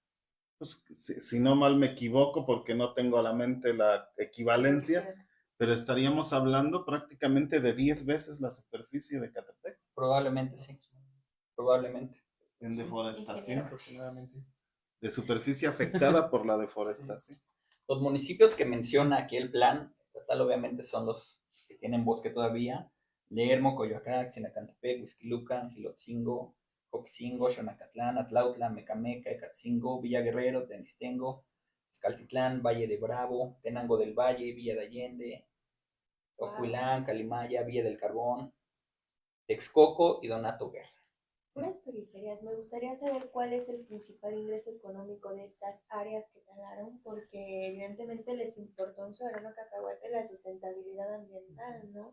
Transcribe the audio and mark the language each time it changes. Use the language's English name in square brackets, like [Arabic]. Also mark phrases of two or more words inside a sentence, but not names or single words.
[Spanish] Pues, si no mal me equivoco, porque no tengo a la mente la equivalencia, pero estaríamos hablando prácticamente de 10 veces la superficie de Ecatepec. Probablemente sí, probablemente. En deforestación, aproximadamente. De superficie afectada por la deforestación. Sí. Los municipios que menciona aquí el plan estatal obviamente son los que tienen bosque todavía: Lermo, Coyoacán, Xenacantepec, Huixquilucan, Gilotzingo, Coquizingo, Xonacatlán, Atlautla, Mecameca, Ecatzingo, Villa Guerrero, Tenistengo, Escaltitlán, Valle de Bravo, Tenango del Valle, Villa de Allende, Ocuilán, Calimaya, Villa del Carbón, Texcoco y Donato Guerra. Unas periferias, me gustaría saber cuál es el principal ingreso económico de estas áreas que talaron, porque evidentemente les importó un soberano cacahuete la sustentabilidad ambiental, ¿no?